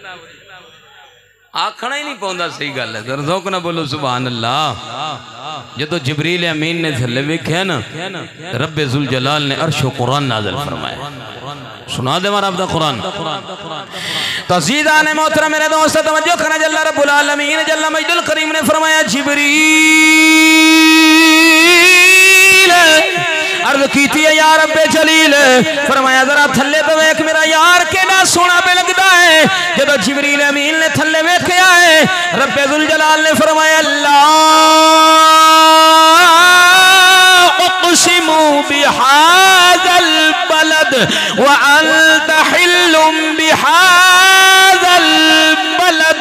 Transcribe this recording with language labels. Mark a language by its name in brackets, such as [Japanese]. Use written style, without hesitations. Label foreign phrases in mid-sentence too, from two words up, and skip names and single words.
[Punjabi] ਆਖਣਾ ਹੀ ਨਹੀਂ ਪਾਉਂਦਾ, ਸਹੀ ਗੱਲ ਹੈ। ਜ਼ੌਕ ਨਾ ਬੋਲੋ [Arabic] سبحان الله. [Punjabi] ਜਦੋਂ ਜਿਬਰੀਲ ਅਮੀਨ ਨੇ ਥੱਲੇ ਵੇਖਿਆ ਨਾ, ਰੱਬੇ ਜ਼ੁਲ ਜਲਾਲ ਨੇ ਅਰਸ਼ ਵ ਕੁਰਾਨ ਨਾਜ਼ਿਲ ਫ਼ਰਮਾਇਆ। ਸੁਣਾ ਦੇ ਰੱਬ ਦਾ ਕੁਰਾਨ। ਤਜ਼ੀਦਾ ਨੇ ਮੋਹਤਰਮ ਮੇਰੇ ਦੋਸਤ ਤਵੱਜੋ ਕਰਨਾ, [Arabic] جلّ ربّ العالمين [Punjabi] ਜੱਲਾ ਮਜਦੁਲ ਕਰੀਮ ਨੇ ਫ਼ਰਮਾਇਆ ਜਿਬਰੀਲ ਅਰਜ਼ ਕੀ ਥੀ ਯਾ ਰੱਬੇ ਜਲੀਲ, ਫ਼ਰਮਾਇਆ ਜ਼ਰਾ ਥੱਲੇ ਤੋ ਵੇਖ ਮੇਰਾ ਯਾਰ ਕੇੜ੍ਹਾ ਸੋਹਣਾ ਪੇ ਲਗਦਾ ਹੈ। ਜਦੋਂ ਜਿਬਰੀਲ ਅਮੀਨ ਨੇ ਥੱਲੇ ਵੇਖਿਆ ਹੈ, ਰੱਬੇ ਜ਼ੁਲ ਜਲਾਲ ਨੇ ਫ਼ਰਮਾਇਆ ਅੱਲਾਹ [Arabic] أقسم بهذا البلد وأنت حلّ بهذا البلد.